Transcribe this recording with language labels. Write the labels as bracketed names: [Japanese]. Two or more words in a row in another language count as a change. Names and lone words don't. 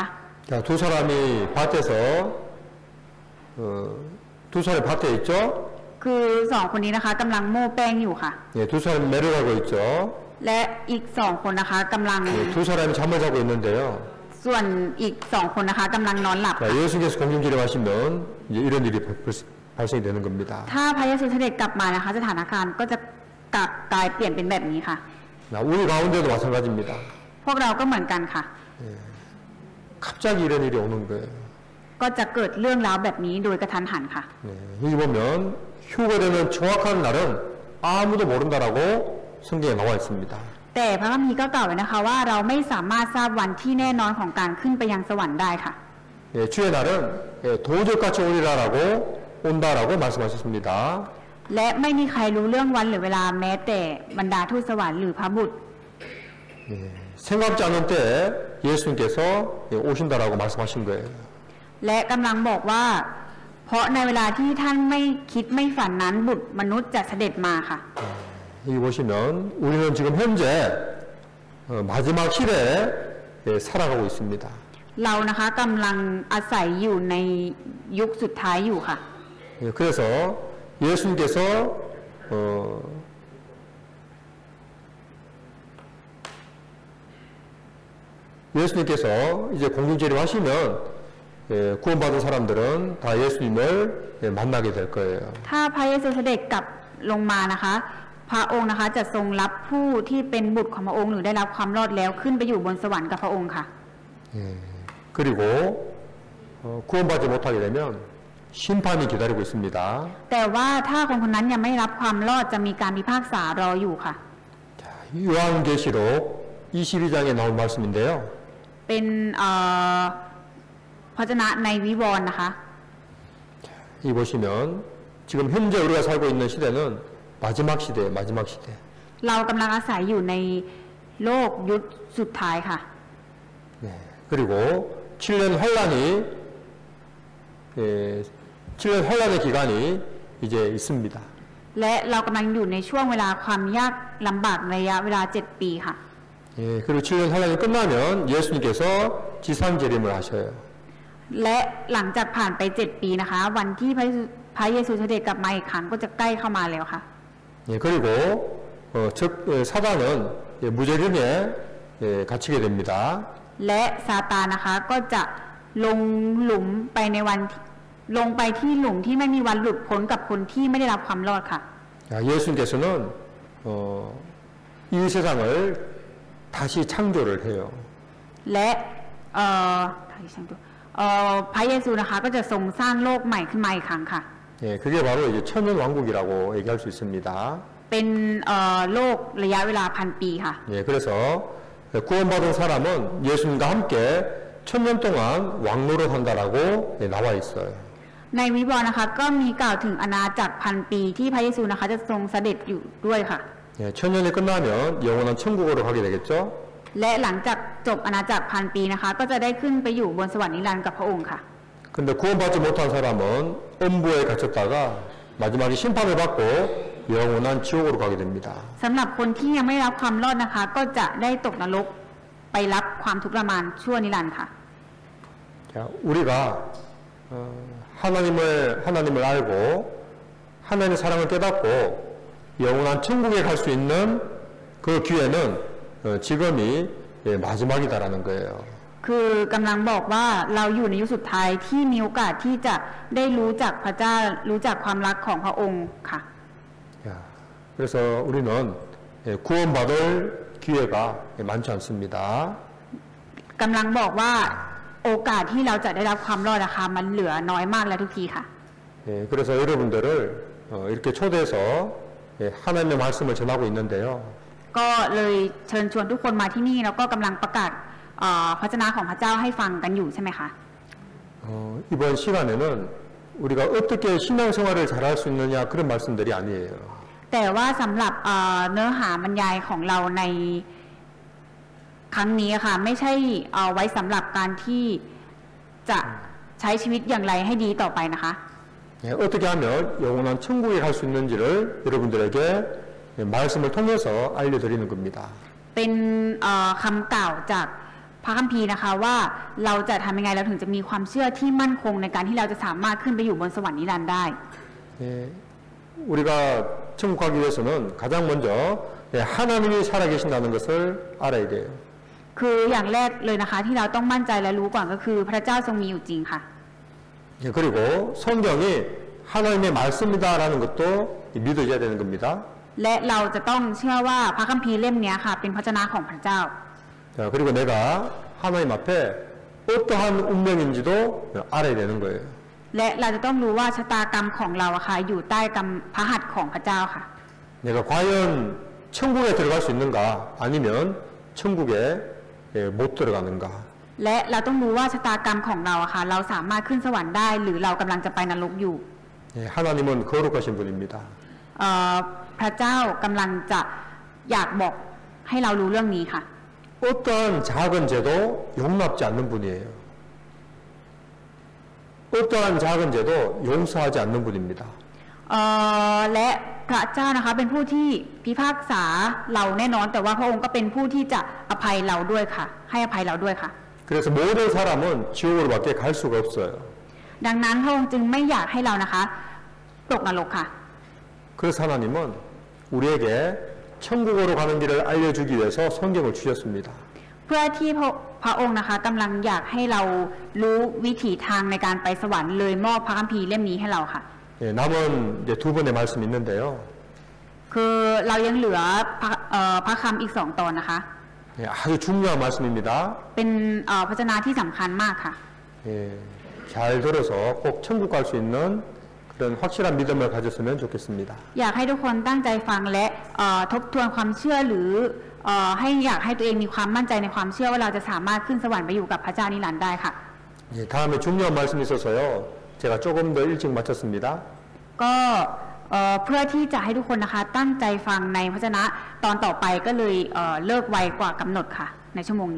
[Korean] 자, 두 사람이 밭에서 두 사람이 밭에 있죠. [Thai] คือสองคนนี้นะคะกำลังโม้แป้งอยู่ค่ะ [Korean] 두 사람이 내려가고 있죠. [Thai] และอีกสองคนนะคะกำลัง [Korean] 두 사람이 잠을 자고 있는데요. [Thai] ส่วนอีกสองคนนะคะกำลังนอนหลับ [Korean] 자, 예수님께서 공동체를 하시면 이제 이런 일이 발생이 되는 겁니다. [Thai] ถ้าพระเยซูเสด็จกลับมานะคะสถานการณ์ก็จะกลายเปลี่ยนเป็นแบบนี้ค่ะ [Korean] 자, 우리 가운데도 마찬가지입니다. [Thai] พวกเราก็เหมือนกันค่ะ [Korean] 갑자기 이런 일이 오는 거예요. [Thai] ก็จะเกิดเรื่องราวแบบนี้โดยกระทันหันค่ะ [Korean] 여기 보면 휴거되는 정확한 날은 아무도 모른다라고 성경에 나와 있습니다. [Thai] แต่พระคัมภีร์ก็กล่าวไว้นะคะว่าเราไม่สามารถทราบวันที่แน่นอนของการขึ้นไปยังสวรรค์ได้ค่ะ [Korean] 주의 날은 도적같이 오리라라고 온다라고 말씀하셨습니다. [Thai] และไม่มีใครรู้เรื่องวันหรือเวลาแม้แต่บรรดาทูตสวรรค์หรือพระบุตร [Korean] 생각지 않은 때에 예수님께서 오신다라고 말씀하신 거예요. [Thai] และกำลังบอกว่า เพราะในเวลาที่ท่านไม่คิดไม่ฝันนั้นบุตรมนุษย์จะเสด็จมาค่ะ [Korean] 여기 보시면 우리는 지금 현재 마지막 시대에 살아가고 있습니다. [Thai] เรานะคะกำลังอาศัยอยู่ในยุคสุดท้ายอยู่ค่ะ [Korean] 그래서 예수님께서 이제 공중재림 하시면 구원받은 사람들은 다 예수님을 만나게 될 거예요. [Thai] ถ้าพระเยซูเสด็จกลับลงมานะคะ พระองค์นะคะจะทรงรับผู้ที่เป็นบุตรของพระองค์หรือได้รับความรอดแล้วขึ้นไปอยู่บนสวรรค์กับพระองค์ค่ะ [Korean] 그리고 구원받지 못하게 되면 심판이 기다리고 있습니다. [Thai] แต่ว่าถ้าคนคนนั้นยังไม่รับความรอดจะมีการพิพากษารออยู่ค่ะ [Korean] 요한계시록 22장에 나온 말씀인데요. [Thai] เป็นพระวจนะในวิวรณ์นะคะ [Korean] 이 보시면 지금 현재 우리가 살고 있는 시대는 마지막 시대예요. 마지막 시대. [Thai] เรากำลังอาศัยอยู่ในโลกยุคสุดท้ายค่ะ [Korean] 그리고 7년 환란의 기간이 이제 있습니다. [Thai] และเรากำลังอยู่ในช่วงเวลาความยากลำบากระยะเวลา7 ปีค่ะ [Korean] 그리고 7년 환란이 끝나면 예수님께서 지상재림을 하셔요. [Thai] และหลังจากผ่านไป7 ปีนะคะ วันที่พระเยซูเสด็จกลับมาอีกครั้งก็จะใกล้เข้ามาแล้วค่ะ [Korean] 그리고 사단은 무재림에 갇히게 됩니다. [Thai] และซาตานนะคะก็จะลงหลุมไปในวันลงไปที่หลุมที่ไม่มีวันหลุดพ้นกับคนที่ไม่ได้รับความรอดค่ะ [Korean] 예수님께서는 이 세상을 다시 창조를 해요. [Thai] และพระเยซูนะคะก็จะทรงสร้างโลกใหม่ขึ้นมาอีกครั้งค่ะ [Korean] 예, 그게 바로 이제 천년 왕국이라고 얘기할 수 있습니다. [Thai] เป็นโลกระยะเวลาพันปีค่ะ [Korean] 예, 그래서 구원받은 사람은 예수님과 함께 천년 동안 왕노릇 한다라고 예, 나와 있어요. [Thai] ในวิวรณ์นะคะก็มีกล่าวถึงอาณาจักรพันปีที่พระเยซูนะคะจะทรงเสด็จอยู่ด้วยค่ะ [Korean] 예, 천년이 끝나면 영원한 천국으로 가게 되겠죠. [Thai] และหลังจากจบอาณาจักรพันปีนะคะก็จะได้ขึ้นไปอยู่บนสวรรค์นิรันดร์กับพระองค์ค่ะ [Korean] 근데 구원받지 못한 사람은 음부에 갇혔다가 마지막에 심판을 받고 영원한 지옥으로 가게 됩니다. [Thai] สำหรับคนที่ยังไม่ได้รับความรอดนะคะ ก็จะได้ตกนรกไปรับความทุกข์ทรมานชั่วนิรันดร์ค่ะ [Korean] 자, 우리가 하나님을 알고 하나님의 사랑을 깨닫고 영원한 천국에 갈 수 있는 그 기회는 지금이 마지막이다라는 거예요. [Thai] คือกำลังบอกว่าเราอยู่ในยุคสุดท้ายที่มีโอกาสที่จะได้รู้จักพระเจ้ารู้จักความรักของพระองค์ค่ะ [Korean] 야, 그래서 우리는 구원받을 기회가 많지 않습니다. [Thai] กำลังบอกว่าโอกาสที่เราจะได้รับความรอดนะคะมันเหลือน้อยมากแล้วทุกทีค่ะ [Korean] 예, 그래서 여러분들을 이렇게 초대해서 하나님의 말씀을 전하고 있는데요. [Thai] ก็เลยเชิญชวนทุกคนมาที่นี่แล้วก็กำลังประกาศพระชนะของพระเจ้าให้ฟังกันอยู่ใช่ไหมคะ [Korean] 이번 시간에는 우리가 어떻게 신앙생활을 잘할 수 있느냐 그런 말씀들이 아니에요. [Thai] แต่ว่าสำหรับเนื้อหาบรรยายของเราในครั้งนี้ค่ะไม่ใช่เอาไว้สำหรับการที่จะใช้ชีวิตอย่างไรให้ดีต่อไปนะคะ [Korean] 예, 어떻게 하면 영원한 천국에 갈 수 있는지를 여러분들에게 말씀을 통해서 알려드리는 겁니다. [Thai] เป็นคำกล่าวจากพระคัมภีร์นะคะว่าเราจะทำยังไงเราถึงจะมีความเชื่อที่มั่นคงในการที่เราจะสามารถขึ้นไปอยู่บนสวรรค์นิรันดร์ได้ [Korean] 예, 우리가 천국 가기 위해서는 가장 먼저 하나님이 살아계신다는 것을 알아야 돼요. [Thai] คืออย่างแรกเลยนะคะที่เราต้องมั่นใจและรู้ก่อนก็คือพระเจ้าทรงมีอยู่จริงค่ะ [Korean] 예, 그리고 성경이 하나님의 말씀이다라는 것도 믿어져야 되는 겁니다. [Thai] และเราจะต้องเชื่อว่าพระคัมภีร์เล่มนี้ค่ะเป็นพระชนะของพระเจ้า [Korean] 자, 그리고 내가 하나님 앞에 어떠한 운명인지도 알아야 되는 거예요. [Thai] และเราจะต้องรู้ว่าชะตากรรมของเราอะค่ะอยู่ใต้กำพระหัตถ์ของพระเจ้าค่ะ [Korean] 내가 과연 천국에 들어갈 수 있는가 아니면 천국에 못 들어가는가. [Thai] และเราต้องรู้ว่าชะตากรรมของเราอะค่ะเราสามารถขึ้นสวรรค์ได้หรือเรากำลังจะไปนรกอยู่ [Korean] 예, 하나님은 거룩하신 분입니다. [Thai] พระเจ้ากำลังจะอยากบอกให้เรารู้เรื่องนี้ค่ะ [Korean] 어떠한 작은 죄도 용납지 않는 분이에요. 어떠한 작은 죄도 용서하지 않는 분입니다. [Thai] และพระเจ้านะคะเป็นผู้ที่พิพากษาเราแน่นอนแต่ว่าพระองค์ก็เป็นผู้ที่จะอภัยเราด้วยค่ะให้อภัยเราด้วยค่ะ [Korean] 그래서 모든 사람은 지옥으로밖에 갈 수가 없어요. [Thai] ดังนั้นพระองค์จึงไม่อยากให้เรานะคะตกนรกค่ะ [Korean] 그래서 하나님은 우리에게 천국으로 가는 길을 알려주기 위해서 성경을 주셨습니다. [Thai] เพื่อที่พระองค์นะคะกำลังอยากให้เรารู้วิถีทางในการไปสวรรค์เลยมอบพระคัมภีร์เล่มนี้ให้เราค่ะ [Korean] 예, 남은 이제 두 번의 말씀이 있는데요. [Thai] คือเรายังเหลือพระคำอีก2 ตอนนะคะ [Korean] 예, 아주 중요한 말씀입니다. [Thai] เป็นพระชนะที่สำคัญมากค่ะ [Korean] 예, 잘 들어서 꼭 천국 갈 수 있는 그런 확실한 믿음을 가졌으면 좋겠습니다. [Thai] อยากให้ทุกคนตั้งใจฟังและทบทวนความเชื่อหรืออยากให้ตัวเองมีความมั่นใจในความเชื่อว่าเราจะสามารถขึ้นสวรรค์ไปอยู่กับพระเจ้านิรันดร์ได้ค่ะ [Korean] 예, 다음에 중요한 말씀이 있어서요. 제가 조금 더 일찍 마쳤습니다. [Thai] ก็เพื่อที่จะให้ทุกคนนะคะตั้งใจฟังในพระชนะตอนต่อไปก็เลยเลิกไวกว่ากำหนดค่ะในชั่วโมงนี้